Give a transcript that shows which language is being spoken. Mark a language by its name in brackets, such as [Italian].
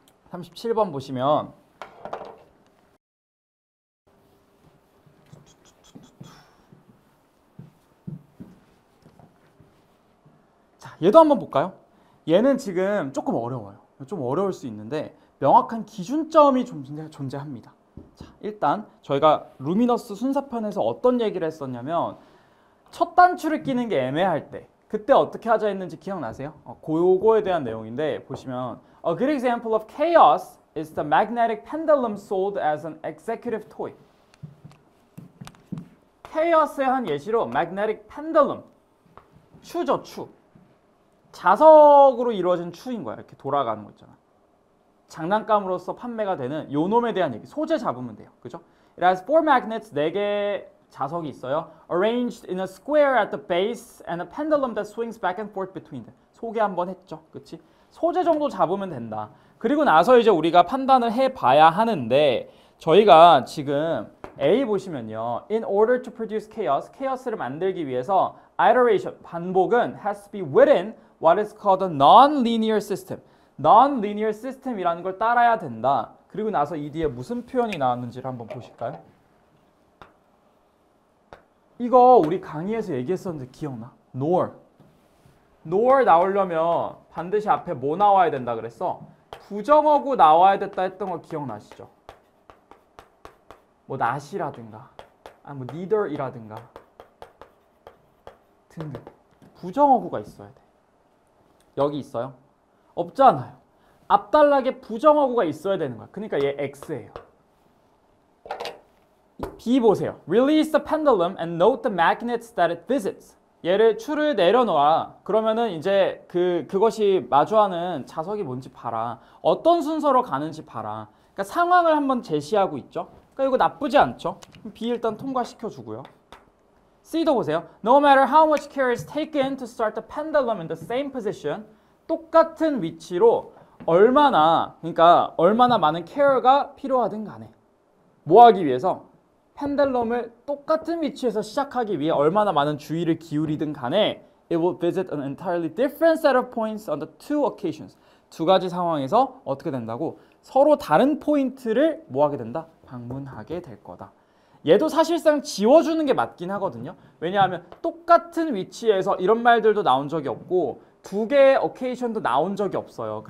[Korean] 37번 보시면 자, 얘도 한번 볼까요? 얘는 지금 조금 어려워요. 좀 어려울 수 있는데 명확한 기준점이 존재합니다. 자, 일단 저희가 루미너스 순사편에서 어떤 얘기를 했었냐면 첫 단추를 끼는 게 애매할 때 그때 어떻게 하자 했는지 기억나세요? 요거에 대한 내용인데 보시면 [English] A good example of chaos is the magnetic pendulum sold as an executive toy. [Korean] chaos의 한 예시로 magnetic pendulum, 추죠, 추. 자석으로 이루어진 추인 거야. 이렇게 돌아가는 거 있잖아. 장난감으로서 판매가 되는 요 놈에 대한 얘기. 소재 잡으면 돼요. 그죠? [English] It has four magnets, [Korean] 4개의 자석이 있어요. [English] Arranged in a square at the base and a pendulum that swings back and forth between them. [Korean] 소개 한번 했죠. 그치? 소재 정도 잡으면 된다. 그리고 나서 이제 우리가 판단을 해봐야 하는데 저희가 지금 A 보시면요. [English] In order to produce chaos, [Korean] chaos를 만들기 위해서 [English] iteration, [Korean] 반복은 [English] has to be within what is called a non-linear system. [Korean] non-linear system이라는 걸 따라야 된다. 그리고 나서 이 뒤에 무슨 표현이 나왔는지를 한번 보실까요? 이거 우리 강의에서 얘기했었는데 기억나? [English] nor. [Korean] nor 나오려면 반드시 앞에 뭐 나와야 된다 그랬어? 부정어구 나와야 됐다 했던 거 기억나시죠? 뭐 not이라든가 뭐 neither이라든가 등등 부정어구가 있어야 돼. 여기 있어요? 없잖아요. 앞단락에 부정어구가 있어야 되는 거야. 그러니까 얘 X예요. B 보세요. [English] Release the pendulum and note the magnets that it visits. [Korean] 얘를 추를 내려놓아. 그러면은 이제 그것이 마주하는 자석이 뭔지 봐라. 어떤 순서로 가는지 봐라. 그러니까 상황을 한번 제시하고 있죠. 그러니까 이거 나쁘지 않죠? B 일단 통과시켜주고요. C도 보세요. [English] No matter how much care is taken to start the pendulum in the same position. [Korean] 똑같은 위치로 그러니까 얼마나 많은 care가 필요하든 간에 뭐 하기 위해서? 펜들럼을 똑같은 위치에서 시작하기 위해 얼마나 많은 주의를 기울이든 간에 [English] it will visit an entirely different set of points on the two occasions. [Korean] 두 가지 상황에서 어떻게 된다고? 서로 다른 포인트를 뭐 하게 된다? 방문하게 될 거다. 얘도 사실상 지워주는 게 맞긴 하거든요. 왜냐하면 똑같은 위치에서 이런 말들도 나온 적이 없고 두 개의 어케이션도 나온 적이 없어요.